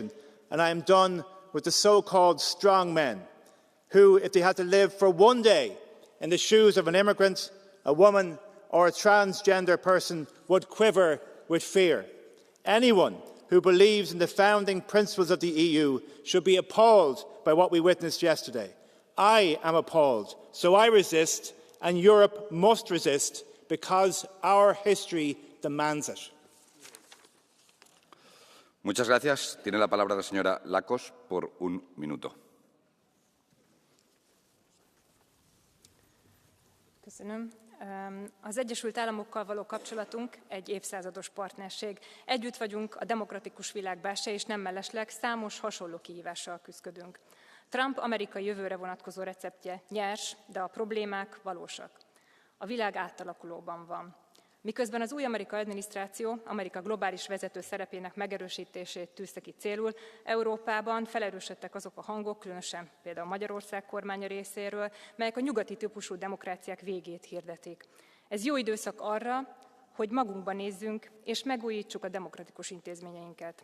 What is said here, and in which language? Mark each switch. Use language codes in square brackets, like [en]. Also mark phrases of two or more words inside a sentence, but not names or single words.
[en] And I am done with the so-called strong men who, if they had to live for one day in the shoes of an immigrant, a woman or a transgender person, would quiver with fear. Anyone who believes in the founding principles of the EU should be appalled by what we witnessed yesterday. I am appalled, so I resist, and Europe must resist because our history demands it. [es] Muchas gracias. Tiene la palabra la señora Lakos por un minuto. [hu] Köszönöm. Az Egyesült Államokkal való kapcsolatunk egy évszázados partnerség. Együtt vagyunk a demokratikus világ bástya, és nem mellesleg számos hasonló kihívással küzdködünk. Trump amerikai jövőre vonatkozó receptje nyers, de a problémák valósak. A világ átalakulóban van. Miközben az új amerikai adminisztráció Amerika globális vezető szerepének megerősítését tűzte ki célul, Európában felerősödtek azok a hangok, különösen például Magyarország kormánya részéről, melyek a nyugati típusú demokráciák végét hirdetik. Ez jó időszak arra, hogy magunkba nézzünk és megújítsuk a demokratikus intézményeinket.